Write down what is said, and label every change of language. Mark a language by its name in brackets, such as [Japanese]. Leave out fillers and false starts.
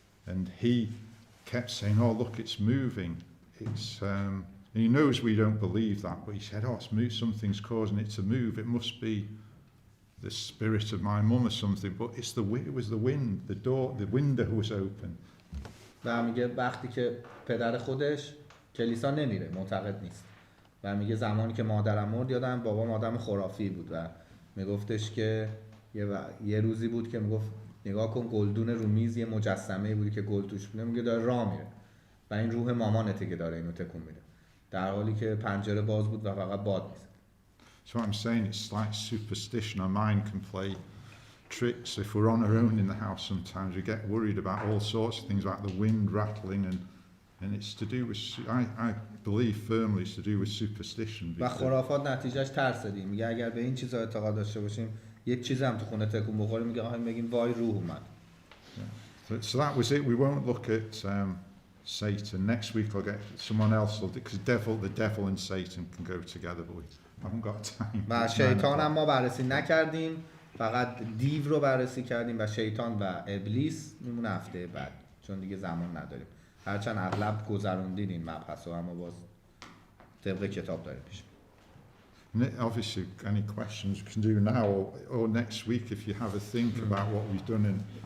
[English] and he kept saying, oh look, it's moving, it's and he knows we don't believe that, but he said, oh, something's causing it to move, it must be the spirit of my mum or something, but it was the wind, the window was open. [Persian] و میگه وقتی که پدر خودش کلیسا نمیره، معتقد نیست، و میگه زمانی که مادرم مرد، یادم بابام آدم خرافی بود و میگفتش که یه روزی بود که میگفت نگاه کن گلدون رو میز یه مجسمه بودی که گل توش بوده، میگه داره راه میره و این روح مامانته که داره اینو تکون میده، در حالی که پنجره باز بود و فقط باد میزد. [English] So I'm saying it's like superstition. Our mind can play tricks. If we're on our own in the house, sometimes we get worried about all sorts of things, like the wind rattling, and it's to do with, I believe firmly it's to do with superstition. [Persian] و خرافات نتیجهش ترس دیم. میگه اگر به این چیزا اعتقاد داشته باشیم، یک چیز هم تو خونه تکون بخوره، میگه آها بگیم وای روح اومد. [English] So that was it. We won't look at Satan. Next week I'll get someone else, because the devil and Satan can go together, but we haven't got time. [Persian] و شیطان هم ما بررسی نکردیم، فقط دیو رو بررسی کردیم و شیطان و ابلیس میمونه هفته بعد، چون دیگه زمان نداریم. هرچند اغلب گذروندین این مبحث رو، اما باز طبق کتاب داریم پیش. [English] Obviously, any questions you can do now or next week if you have a think about what we've done. And